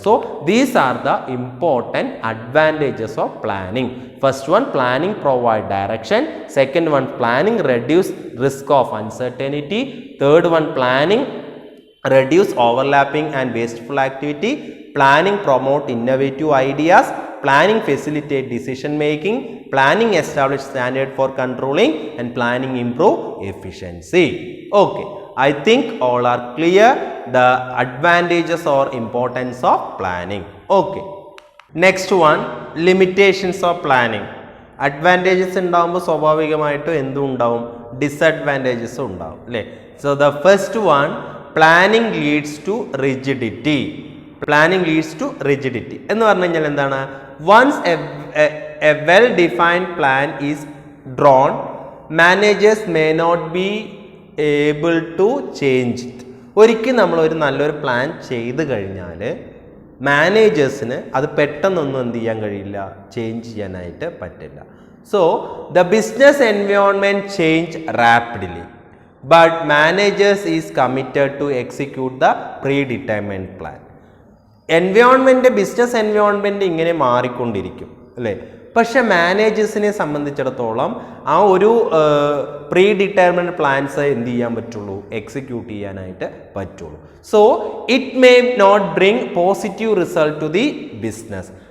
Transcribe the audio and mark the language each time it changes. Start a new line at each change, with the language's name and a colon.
English: So these are the important advantages of planning. First one, planning provide direction. Second one, planning reduce risk of uncertainty. Third one, planning reduce overlapping and wasteful activity. Planning promote innovative ideas. Planning facilitate decision making. Planning establish standard for controlling, and planning improve efficiency. Okay, I think all are clear the advantages or importance of planning. Okay, next one, limitations of planning.
Malayalam: Advantages ഉണ്ടാവുമ്പോൾ സ്വാഭാവികമായിട്ടും എന്തും ഉണ്ടാവും? Disadvantages ഉണ്ടാവും, അല്ലേ?
English: So the first one, planning leads to rigidity. Planning leads to rigidity
Malayalam: എന്ന് പറഞ്ഞു കഴിഞ്ഞാൽ എന്താണ്?
English: Once a well defined plan is drawn, managers may not be able to change it.
Malayalam: ഒരിക്കൽ നമ്മളൊരു നല്ലൊരു പ്ലാൻ ചെയ്ത് കഴിഞ്ഞാൽ മാനേജേഴ്സിന് അത് പെട്ടെന്നൊന്നും എന്ത് ചെയ്യാൻ കഴിയില്ല? ചേഞ്ച് ചെയ്യാനായിട്ട് പറ്റില്ല.
English: So the business environment change rapidly. but managers is committed to execute the predetermined plan.
Malayalam: Environment business environment ഇങ്ങനെ മാറിക്കൊണ്ടിരിക്കും അല്ലേ. പക്ഷെ മാനേജേഴ്സിനെ സംബന്ധിച്ചിടത്തോളം ആ ഒരു പ്രീ ഡിറ്റർമിൻഡ് പ്ലാൻസ് എന്ത് ചെയ്യാൻ പറ്റുള്ളൂ, എക്സിക്യൂട്ട് ചെയ്യാനായിട്ട് പറ്റുള്ളൂ.
English: So it may not bring positive result to the business.